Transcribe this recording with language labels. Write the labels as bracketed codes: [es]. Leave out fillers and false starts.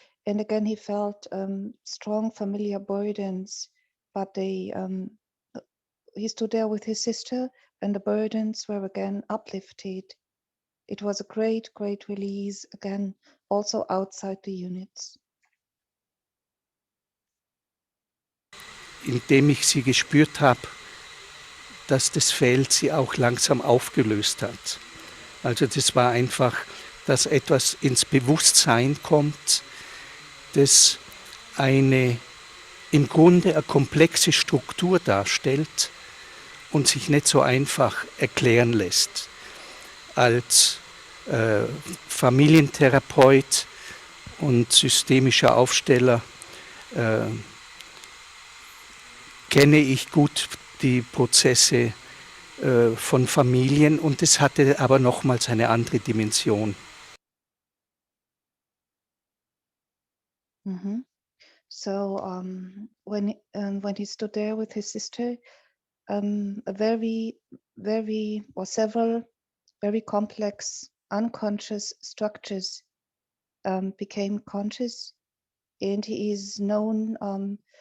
[en] And again, he felt strong familiar burdens, but he stood there with his sister, and the burdens were again uplifted. It was a great release, again, also outside the units. [de] Indem ich sie gespürt habe, dass das Feld sie auch langsam aufgelöst hat. Also das war einfach, dass etwas ins Bewusstsein kommt, das im Grunde eine komplexe Struktur darstellt und sich nicht so einfach erklären lässt. Als Familientherapeut und systemischer Aufsteller kenne ich gut die Prozesse von Familien, und es hatte aber nochmals eine andere Dimension. Mm-hmm. [en] So when he stood there with his sister, several very complex unconscious structures became conscious, and he is known